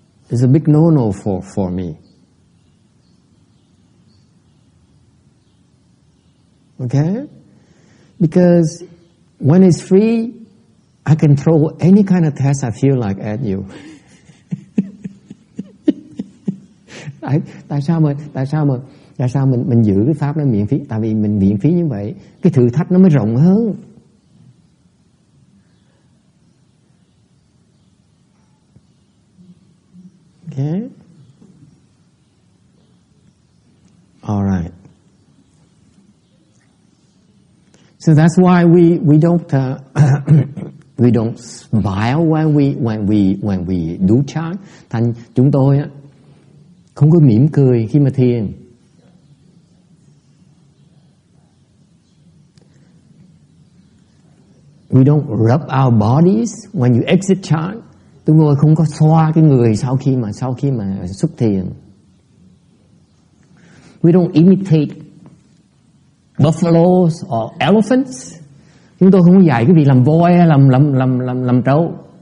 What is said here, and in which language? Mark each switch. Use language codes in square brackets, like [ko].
[en] It's a big no for me. Okay? Because when it's free, I can throw any kind of test I feel like at you. [vi] Tại sao mình giữ cái pháp đó miễn phí? Tại vì mình miễn phí như vậy, cái thử thách nó mới rộng hơn. Okay? [en] All right. So that's why we don't we don't smile when we do chant. [vi] Thành chúng tôi không có mỉm cười khi mà thiền. [en] We don't rub our bodies when you exit chant. [vi] Tôi ngồi không có xoa cái người sau khi mà xuất thiền. [en] We don't imitate buffaloes or elephants. [vi] Chúng tôi không có dạy cái việc làm voi hay làm trâu.